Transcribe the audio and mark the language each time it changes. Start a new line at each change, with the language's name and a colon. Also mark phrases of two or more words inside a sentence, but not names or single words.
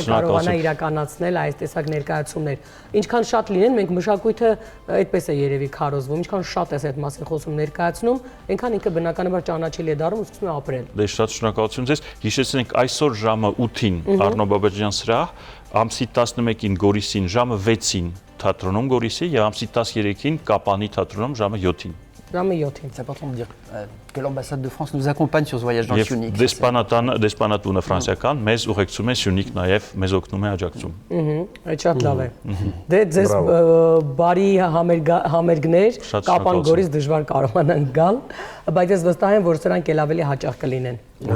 Armenian: պրոդյուսերը կկարողանա իրականացնել այս տեսակ ներկայացումներ։ Ինչքան շատ լինեն, մենք մշակույթը այդպես է երևի քարոզվում, ինչքան շատ է այդ մասին խոսում ներկայացնում, այնքան ինքը բնականաբար ճանաչելի է դառնում ու սկսում է ապրել։ Դե շատ շնորհակալություն ձեզ։ Հիշեցնենք այսօր ժամը 8-ին Առնո Բաբաջյան սրահ, ամսի 11-ին Գորիսին ժամը 6-ին թատրոնում Գորիսի եւ ամսի 13-ին Կապանի թատրոնում ժամը 7-ին։ Ժամը 7-ին։
French: C'est important de dire que l'ambassade de France nous accompagne sur ce voyage dans
Armenian: Եվ
French: Syunik.
Armenian: դեսպանատունը ֆրանսիական մեզ ուղեկցում է Սյունիք նաև մեզ օգնում է աջակցում։ Այդ շատ լավ է։ Դե ձեզ բարի համերգներ, Շատ Կապան շնորհակալություն։ Գորիս դժվար կարողանան գալ, բայց ես վստահ եմ, որ սրանք էլ ավելի հաճախ կլինեն։ Ուրախությամբ։